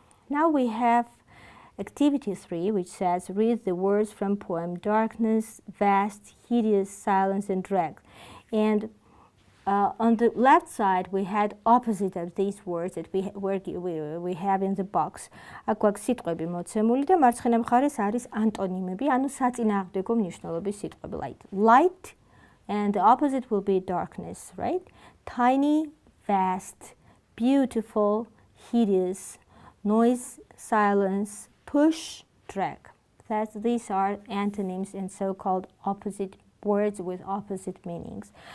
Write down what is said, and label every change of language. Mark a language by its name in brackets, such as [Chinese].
[English] Now we have Activity 3, which says, read the words from poem Darkness, Vast, Hideous, Silence, and Drag. And on the left side, we had opposite of these words that we have in the box. [Georgian] აქ გვაქვს სიტყვები მოცემული და მარცხენა მხარეს არის ანტონიმები, ანუ საწინააღმდეგო მნიშვნელობის სიტყვები. [English] Like light, and the opposite will be darkness, right? Tiny, vast, beautiful, hideous, noise, silence, push, drag. These are antonyms and so-called opposite words with opposite meanings.